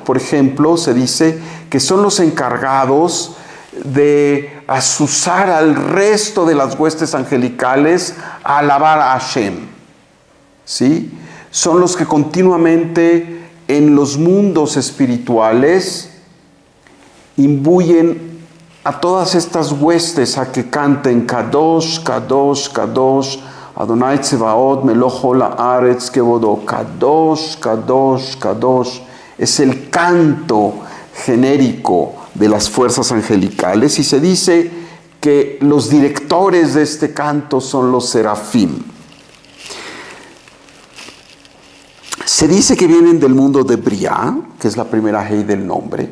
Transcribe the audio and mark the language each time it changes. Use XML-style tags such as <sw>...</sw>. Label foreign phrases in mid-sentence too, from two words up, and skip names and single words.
<es>Por ejemplo, se dice que son los encargados de azuzar al resto de las huestes angelicales a alabar a Hashem. ¿Sí? Son los que continuamente en los mundos espirituales imbuyen a todas estas huestes a que canten</es> <he>קדוש קדוש קדוש אדוני צבאות מלך הארץ כבודו. קדוש קדוש קדוש.</he> <es>Es el canto genérico de las fuerzas angelicales y se dice que los directores de este canto son los serafim. Se dice que vienen del mundo de Briá, que es la primera Hei del nombre.</es>